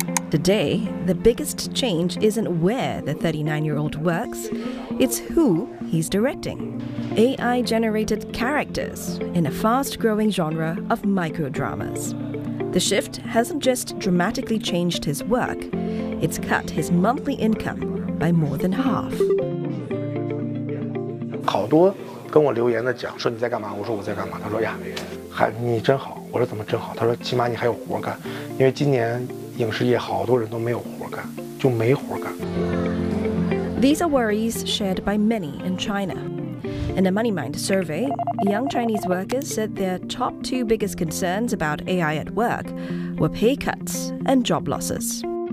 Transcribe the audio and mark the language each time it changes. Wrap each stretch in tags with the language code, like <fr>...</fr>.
<en>Today, the biggest change isn't where the 39-year-old works, it's who he's directing. AI-generated characters in a fast-growing genre of microdramas. The shift hasn't just dramatically changed his work, it's cut his monthly income by more than half.</en> <zh>好多跟我留言的讲说你在干嘛，我说我在干嘛，他说呀，嗨，你真好，我说怎么真好，他说起码你还有活干，因为今年影视业好多人都没有活干，就没活干。These</zh> <en>are worries shared by many in China. In a MoneyMind survey, young Chinese workers said their top two biggest concerns about AI at work were pay cuts and job losses.</en>